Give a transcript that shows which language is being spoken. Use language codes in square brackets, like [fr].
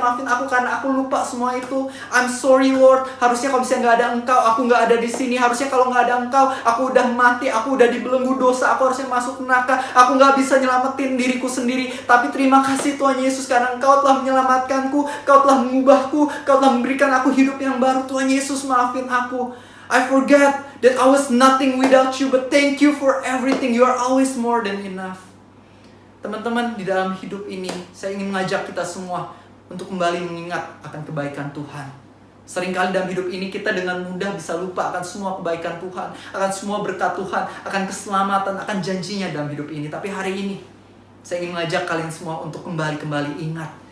[id] Maafin aku karena aku lupa semua itu. [en] I'm sorry, Lord. [id] Harusnya kalau misalnya nggak ada Engkau, aku nggak ada di sini. Harusnya kalau nggak ada Engkau, aku udah mati. Aku udah di belenggu dosa. Aku harusnya masuk neraka. Aku nggak bisa nyelamatin diriku sendiri. Tapi terima kasih Tuhan Yesus, karena Engkau telah menyelamatkanku. Kau telah mengubahku. Kau telah memberikan aku hidup yang baru. Tuhan Yesus, maafin aku. [en] I forget that I was nothing without You, but thank You for everything. You are always more than enough. [id] Teman-teman, di dalam hidup ini, saya ingin mengajak kita semua untuk kembali mengingat akan kebaikan Tuhan. Seringkali dalam hidup ini kita dengan mudah bisa lupa akan semua kebaikan Tuhan, akan semua berkat Tuhan, akan keselamatan, akan janjinya dalam hidup ini. Tapi hari ini, saya ingin mengajak kalian semua untuk kembali ingat.